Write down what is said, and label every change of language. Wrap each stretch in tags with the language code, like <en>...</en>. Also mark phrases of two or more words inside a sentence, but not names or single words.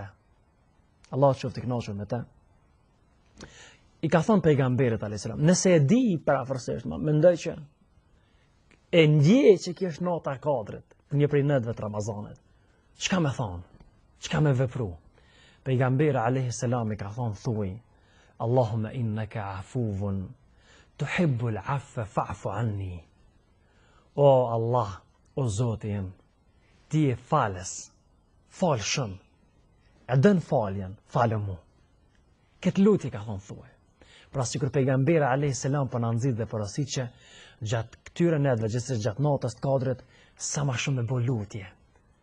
<sq>Allahu qoftë i kënaqur me të. I ka thonë pejgamberit</sq> <ar>عليه السلام,</ar> <sq>nëse e di parafërsisht, mendoj që e ndjej që kjo është nata e Kadrit, një prej netëve të Ramazanit. Çka më thon? Çka më vepru? Pejgamberi</sq> <ar>عليه السلام</ar> <sq>i ka thonë thuaj,</sq> <ar>اللهم إنك عفو تحب العفو فاعف عني.</ar> <sq>O Allah, o Zoti im, ti je falës, fal shumë. E dën faljen, falë mu. Këtë lutje ka thonë thuaj. Pra sikur pejgamberi</sq> <ar>عليه السلام</ar> <sq>po na nxit dhe porosit që gjatë këtyre netëve, gjithsesi gjatë natës të Kadrit, sa më shumë me bë lutje.</sq>